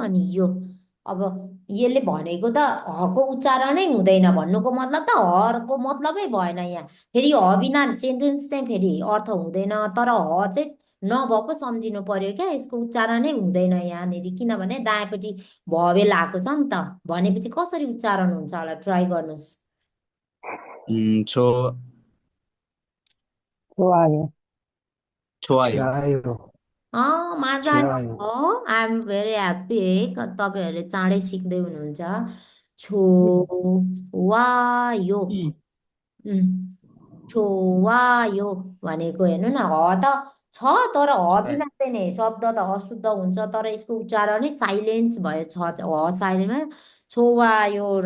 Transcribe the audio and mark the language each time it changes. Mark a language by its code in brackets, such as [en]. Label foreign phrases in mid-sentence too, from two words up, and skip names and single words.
[ne] अनि यो अब यसले भनेको त हको उच्चारणै हुँदैन भन्नुको मतलब त हको मतलबै भएन यहाँ फेरि ह बिना सेन्टेन्स चाहिँ फेरि अर्थ हुँदैन तर ह चाहिँ नभएको सम्झिनु पर्यो क्या यसको उच्चारणै हुँदैन यहाँनिर किनभने दायाँपट्टि भवेल आएको छ नि त भनेपछि कसरी उच्चारण हुन्छ होला ट्राई गर्नुहोस् छो तो आयो [ko] 좋아요. 좋아요. 맞아요. 좋아요. [en] I'm very happy [ne] है तपाईँहरूले चाँडै सिक्दै हुनुहुन्छ छोवायो E. छोवायो भनेको हेर्नु न ह त छ तर ह [ko] 자, [ne] बिना चाहिँ नि शब्द त अशुद्ध हुन्छ तर यसको उच्चारणै साइलेन्स भयो छ ह साइलेन्टमा छोवायो